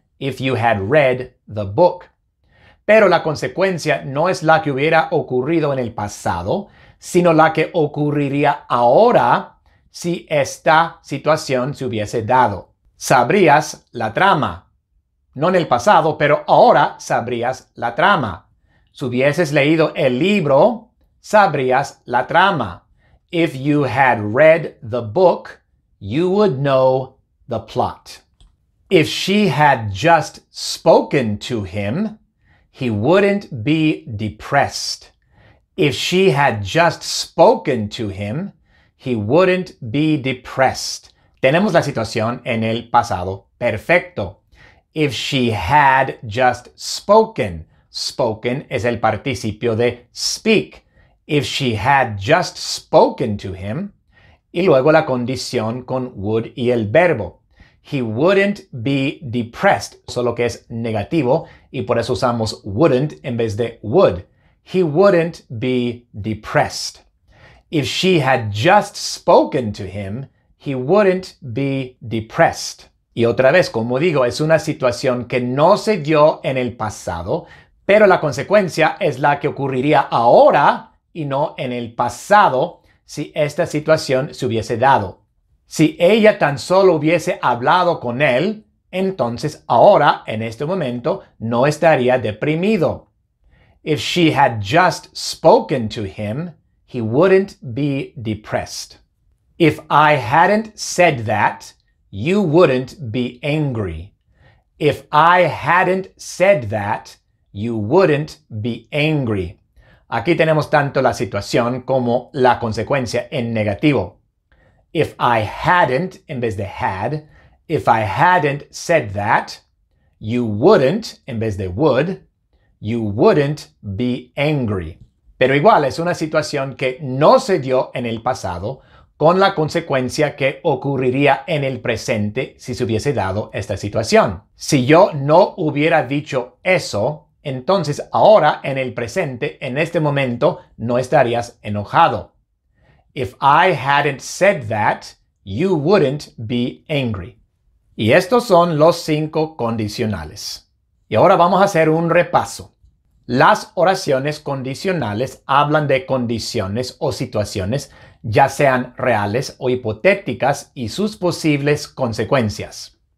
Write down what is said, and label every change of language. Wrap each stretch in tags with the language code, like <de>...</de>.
<en>If you had read the book. Pero la consecuencia no es la que hubiera ocurrido en el pasado, sino la que ocurriría ahora si esta situación se hubiese dado.</en> <es>Sabrías la trama. No en el pasado, pero ahora sabrías la trama. Si hubieses leído el libro, sabrías la trama.</es> <en>If you had read the book, you would know the plot. If she had just spoken to him, he wouldn't be depressed. If she had just spoken to him, he wouldn't be depressed.</en> <es>Tenemos la situación en el pasado perfecto.</es> <en>If she had just spoken.</en> <es>Spoken es el participio de speak.</es> <en>If she had just spoken to him.</en> <es>Y luego la condición con would y el verbo. He wouldn't be depressed, solo que es negativo y por eso usamos wouldn't en vez de would.</es> <en>He wouldn't be depressed. If she had just spoken to him, he wouldn't be depressed.</en> <es>Y otra vez, como digo, es una situación que no se dio en el pasado, pero la consecuencia es la que ocurriría ahora y no en el pasado si esta situación se hubiese dado. Si ella tan solo hubiese hablado con él, entonces ahora, en este momento, no estaría deprimido.</es> <en>If she had just spoken to him, he wouldn't be depressed. If I hadn't said that, you wouldn't be angry. If I hadn't said that, you wouldn't be angry.</en> <es>Aquí tenemos tanto la situación como la consecuencia en negativo.</es> <en>If I hadn't,</en> <es>en vez de had,</es> <en>if I hadn't said that, you wouldn't,</en> <es>en vez de would,</es> <en>you wouldn't be angry.</en> <es>Pero igual es una situación que no se dio en el pasado, con la consecuencia que ocurriría en el presente si se hubiese dado esta situación. Si yo no hubiera dicho eso, entonces ahora en el presente, en este momento, no estarías enojado.</es> <en>If I hadn't said that, you wouldn't be angry.</en> <es>Y estos son los 5 condicionales. Y ahora vamos a hacer un repaso. Las oraciones condicionales hablan de condiciones o situaciones, ya sean reales o hipotéticas, y sus posibles consecuencias.</es>